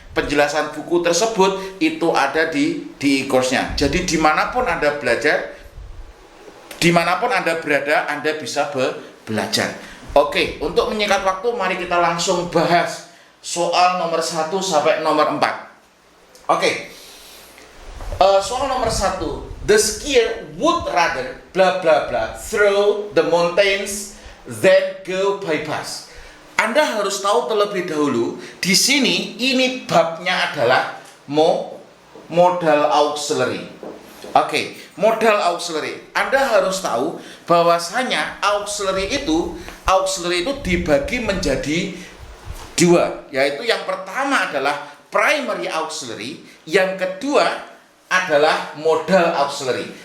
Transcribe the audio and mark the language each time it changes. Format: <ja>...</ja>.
<id>Penjelasan buku tersebut itu ada di e-course-nya. Jadi dimanapun Anda belajar, dimanapun Anda berada, Anda bisa belajar. Oke, untuk menyingkat waktu, mari kita langsung bahas soal nomor 1 sampai nomor 4. Oke, soal nomor 1.</id> <en>The skier would rather bla bla bla through the mountains than go by bus.</en> <id>Anda harus tahu terlebih dahulu, di sini ini babnya adalah modal auxiliary. Oke, modal auxiliary. Anda harus tahu bahwasanya auxiliary itu dibagi menjadi dua, yaitu yang pertama adalah primary auxiliary, yang kedua adalah modal auxiliary.</id>